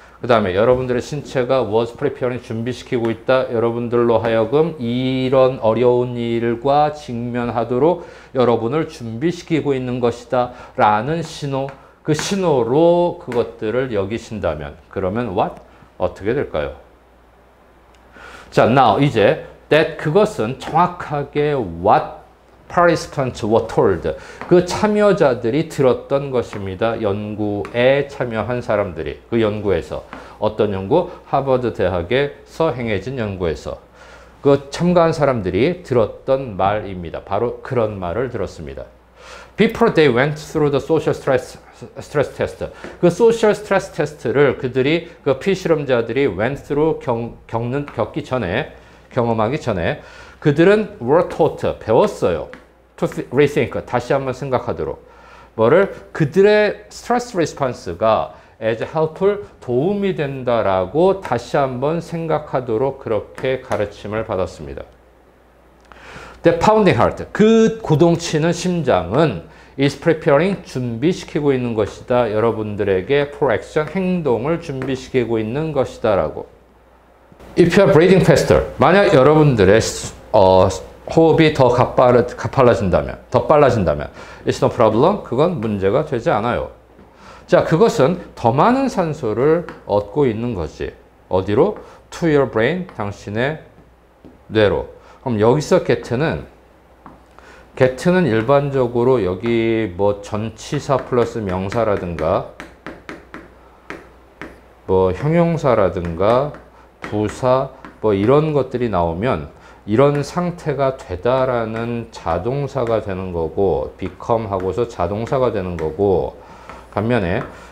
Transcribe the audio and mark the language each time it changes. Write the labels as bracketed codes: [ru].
[ko] 그 다음에 여러분들의 신체가 [en] was preparing, [ko] 준비시키고 있다. 여러분들로 하여금 이런 어려운 일과 직면하도록 여러분을 준비시키고 있는 것이다. 라는 신호, 그 신호로 그것들을 여기신다면 그러면 what? 어떻게 될까요? [en] 자, now 이제 that [ko] 그것은 정확하게 [en] what participants were told. [ko] 그 참여자들이 들었던 것입니다. 연구에 참여한 사람들이. 그 연구에서. 어떤 연구? 하버드 대학에서 행해진 연구에서. 그 참가한 사람들이 들었던 말입니다. 바로 그런 말을 들었습니다. [en] Before they went through the social stress test. [ko] 그 social stress test를 그들이 그 피실험자들이 [en] went through [ko] 겪기 전에 경험하기 전에 그들은 [en] were taught, [ko] 배웠어요. [en] to rethink, [ko] 다시 한번 생각하도록. 뭐를? 그들의 스트레스 리스폰스가 [en] as helpful, [ko] 도움이 된다라고 다시 한번 생각하도록 그렇게 가르침을 받았습니다. [en] The pounding heart, [ko] 그 고동치는 심장은 [en] is preparing, [ko] 준비시키고 있는 것이다. 여러분들에게 [en] for action, [ko] 행동을 준비시키고 있는 것이다 라고. [en] If you are breathing faster, [ko] 만약 여러분들의 호흡이 더 빨라진다면 [en] it's no problem, [ko] 그건 문제가 되지 않아요. 자, 그것은 더 많은 산소를 얻고 있는 거지. 어디로? [en] To your brain, [ko] 당신의 뇌로. 그럼 여기서 get는 일반적으로 여기 뭐 전치사 플러스 명사라든가 뭐 형용사라든가 부사 뭐 이런 것들이 나오면 이런 상태가 되다라는 자동사가 되는 거고 become 하고서 자동사가 되는 거고, 반면에